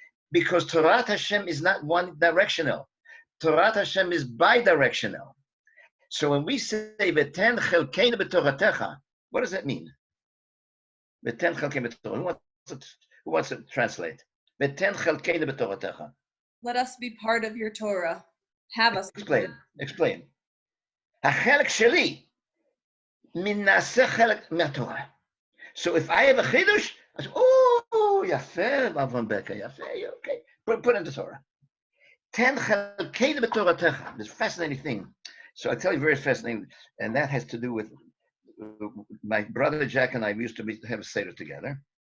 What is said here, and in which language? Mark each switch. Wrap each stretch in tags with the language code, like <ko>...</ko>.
<en>Because Torah Hashem is not one directional. Torah Hashem is bi-directional. So when we say</en> <he>V'ten chelkeinu b'toratecha,</he> <en>what does that mean?</en> <he>V'ten chelkeinu b'toratecha.</he> <en>Who wants to translate? V'ten chelkeinu b'toratecha. Let us be part of your Torah. Have us. Explain.</en> <he>החלק שלי מנסה חלק מהתורה.</he> <en>So if I have a chidush, I say, oh, יפה, Avram Becker, יפה, okay. Put in the Torah.</en> <he>Ten chelkeinu b'toratecha.</he> <en>This fascinating thing. So I tell you, very fascinating, and that has to do with my brother Jack and I. We used to have a seder together.</en>